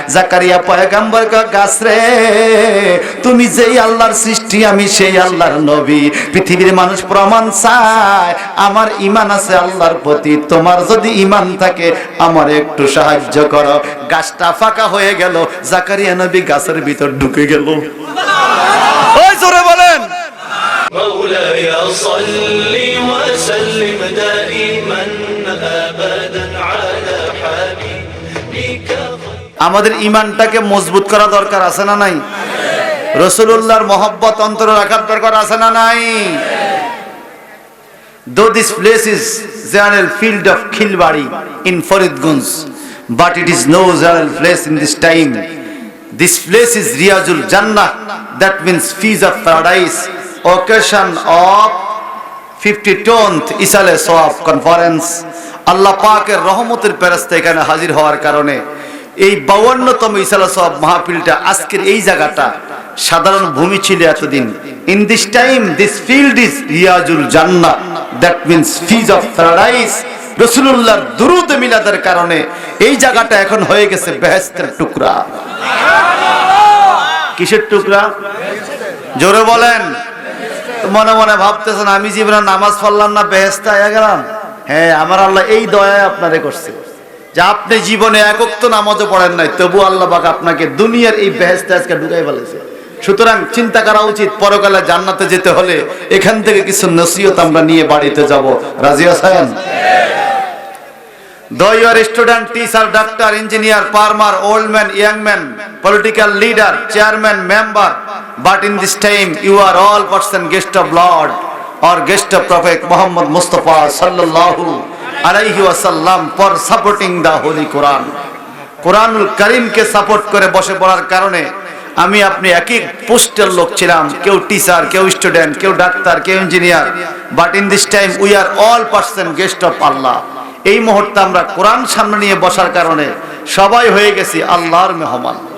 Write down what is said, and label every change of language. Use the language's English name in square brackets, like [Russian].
[Bangla] জাকারিয়া পয়গম্বর কয় গাছ রে, তুমি যেই আল্লাহর সৃষ্টি, আমি সেই আল্লাহর নবী। পৃথিবীর মানুষ প্রমাণ চায় আমার ঈমান আছে আল্লাহর প্রতি। তোমার যদি ঈমান থাকে আমার একটু সাহায্য করো। গাছটা ফাঁকা হয়ে গেল, জাকারিয়া নবী গাছের ভিতর ঢুকে গেল। ওই জোরে বলেন [Arabic] مولاي صل وسلم دائما ابدا على حبيبك। [Bangla] আমাদের ঈমানটাকে মজবুত করা দরকার আছে না নাই? রাসূলুল্লাহর মহব্বত অন্তরে রাখার দরকার আছে না নাই? [English] Though this place is general field of Khilbari in Faridgunj, but it is no general place in this time. This place is Riyazul Jannah, that means feast of paradise, occasion of 52nd Isale Sawab conference. [Bangla] আল্লাহ পাকের রহমতের ফেরেশতা এখানে হাজির হওয়ার কারণে এই 52তম ইসালে সওয়াব মাহফিলটা, আজকের এই জায়গাটা সাধারণ ভূমি ছিল এতদিন। [English] In this time this field is Riyazul Jannah, that means feast of paradise. [Bangla] রাসূলুল্লাহর দুরূদ মিলাদের কারণে এই জায়গাটা এখন হয়ে গেছে বেহেশতের টুকরা। কিসের টুকরা? জোরে বলেন। মনে মনে ভাবতেছেন আমি জীবনে নামাজ পড়লাম না বেহেশতে আয়া গেলাম। হ্যাঁ, আমার আল্লাহ এই দয়ায় আপনারে করছে যে আপনি জীবনে এক ওয়াক্ত নামাজও পড়েন নাই, তবু আল্লাহ পাক আপনাকে দুনিয়ার এই বেহেশতে আজকে ঢুকাই ফেলেছে। সুতরাং চিন্তা করা উচিত, পরকালে জান্নাতে যেতে হলে এখান থেকে কিছু নসিহত আমরা নিয়ে বাড়িতে যাব। রাজি আছেন? [English] Though you are a student, teacher, doctor, engineer, farmer, old man, young man, political leader, chairman, member, but in this time you are all person guest of Lord or guest of Prophet Muhammad Mustafa sallallahu alaihi wasallam for supporting the Holy Quran. [Bangla] কোরআনুল কারীমকে support করে বসে পড়ার কারণে আমি আপনি একই পোস্টের লোক ছিলাম, কেউ টিচার, কেউ স্টুডেন্ট, কেউ ডাক্তার, কেউ engineer, [English] But in this time we are all person guest of Allah. [Bangla] এই মুহূর্তে আমরা কোরআন সামনে নিয়ে বসার কারণে সবাই হয়ে গেছি আল্লাহর মেহমান।